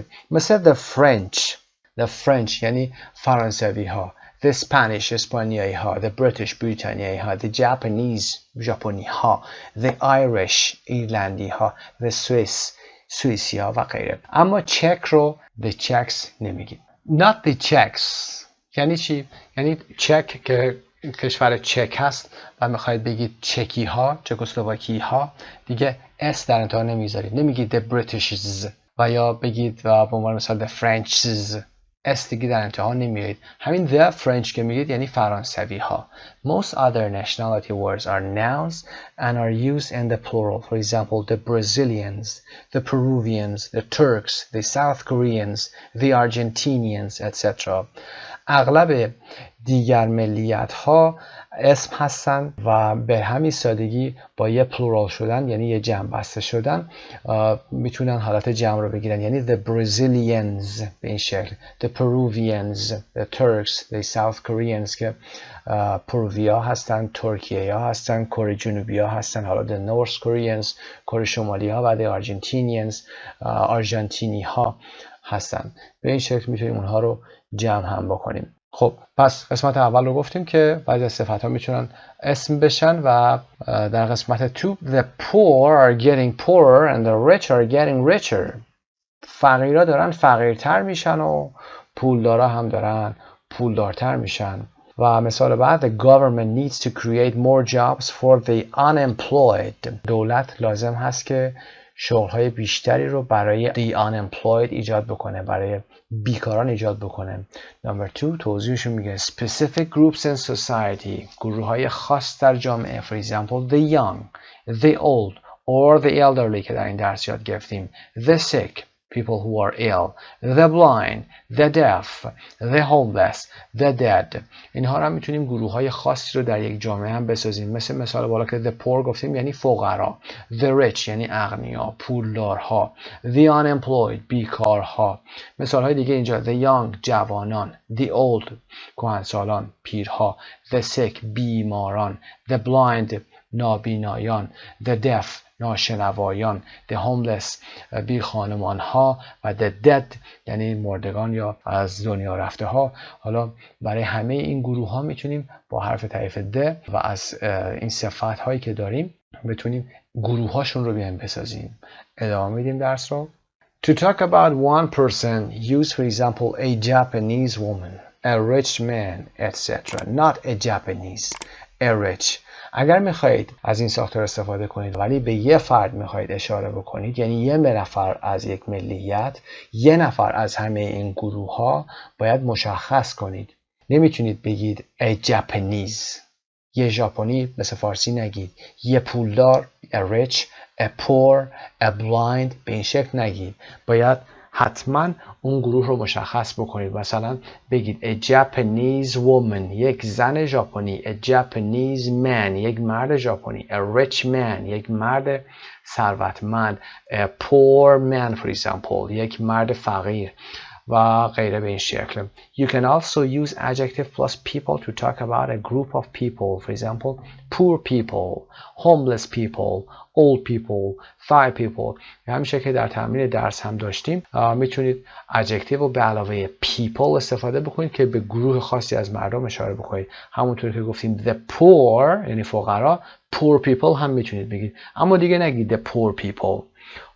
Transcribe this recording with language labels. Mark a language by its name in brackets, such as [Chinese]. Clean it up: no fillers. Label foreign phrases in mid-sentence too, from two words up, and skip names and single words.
[Persian] مثل [English] the French [Persian] یعنی فرانسوی ها، [English] the Spanish [Persian] اسپانیایی ها، [English] the British [Persian] بریتانیایی ها، [English] the Japanese [Persian] ژاپنی ها، [English] the Irish [Persian] ایرلندی ها، [English] the Swiss [Persian] سوئیسی ها و غیره. اما چک رو [English] the Czechs [Persian] نمیگیم. [English] Not the Czechs [Persian] یعنی چی؟ یعنی چک که کشور چک هست و میخواید بگید چکی ها، چکسلواکی ها، دیگه اس در انتها نمیذارید، نمیگید [English] the Britishs [Persian] و یا بگید و به عنوان مثال [English] the Frenchs، [Persian] اس دیگه در انتها نمیارید. همین [English] the French [Persian] که میگید یعنی فرانسوی ها. [English] Most other nationality words are nouns and are used in the plural. For example, the Brazilians, the Peruvians, the Turks, the South Koreans, the Argentinians, etc. [Persian] اغلب دیگر ملیت ها اسم هستن و به همین سادگی با یه پلورال شدن یعنی یه جمع بسته شدن میتونن حالت جمع رو بگیرن، یعنی [English] the Brazilians [Persian] به این شکل، [English] the Peruvians, the Turks, the South Koreans [Persian] که پروویا هستن، ترکیه ها هستن، کره جنوبی ها هستن، حالا [English] the North Koreans [Persian] کره شمالی ها و [English] the Argentinians [Persian] آرژانتینی ها هستن. به این شکل میتونیم اونها رو جمع هم بکنیم. خب پس قسمت اول رو گفتیم که بعضی از صفت ها میتونن اسم بشن و در قسمت 2 [English] the poor are getting poorer and the rich are getting richer. [Persian] فقیرها دارن فقیرتر میشن و پولدارا هم دارن پولدارتر میشن. و مثال بعد [English] the government needs to create more jobs for the unemployed. [Persian] دولت لازم هست که شغل‌های بیشتری رو برای [English] the unemployed [Persian] ایجاد بکنه، برای بیکاران ایجاد بکنه. [English] Number 2 [Persian] توضیحشون میگه [English] specific groups in society، [Persian] گروه‌های خاص در جامعه. [English] For example, the young, the old or the elderly [Persian] که در این درس یاد گرفتیم. [English] The sick, people who are ill. The blind, the deaf, the homeless, the dead. [Persian] اینها رو هم میتونیم گروه‌های خاصی رو در یک جامعه هم بسازیم. مثال بالا که [English] the poor [Persian] گفتیم یعنی فقرا، [English] the rich [Persian] یعنی اغنیا، پولدارها، [English] the unemployed [Persian] بیکارها. مثال‌های دیگه اینجا [English] the young [Persian] جوانان، [English] the old [Persian] کهنسالان، پیرها، [English] the sick [Persian] بیماران، [English] the blind [Persian] نابینایان، [English] the deaf [Persian] ناشنوایان، [English] the homeless [Persian] بی خانمان ها و [English] the dead [Persian] یعنی مردگان یا از دنیا رفته ها. حالا برای همه این گروه ها میتونیم با حرف تعریف د و از این صفت هایی که داریم بتونیم گروه هاشون رو بیایم بسازیم. ادامه میدیم درس رو. [English] To talk about one person, use for example a Japanese woman, a rich man, etc. Not a Japanese, a rich. [Persian] اگر میخواهید از این ساختار استفاده کنید ولی به یه فرد میخواهید اشاره بکنید، یعنی یه نفر از یک ملیت، یه نفر از همه این گروه ها، باید مشخص کنید. نمیتونید بگید [English] a Japanese، [Persian] یه ژاپنی مثل فارسی نگید، یه پولدار [English] a rich، a poor، a blind [Persian] به این شکل نگید. باید حتما اون گروه رو مشخص بکنید. مثلا بگید [English] a Japanese woman [Persian] یک زن ژاپنی، [English] a Japanese man [Persian] یک مرد ژاپنی، [English] a rich man [Persian] یک مرد ثروتمند، [English] a poor man for example [Persian] یک مرد فقیر و غیره به این شکل. [English] You can also use adjective plus people to talk about a group of people. For example, poor people, homeless people, old people, fat people. [Persian] همیشه که در تمرین درس هم داشتیم میتونید adjective رو به علاوه people استفاده بکنید که به گروه خاصی از مردم اشاره بکنید. همونطور که گفتیم [English] the poor [Persian] یعنی فقرا، [English] poor people [Persian] هم میتونید بگید، اما دیگه نگید [English] the poor people.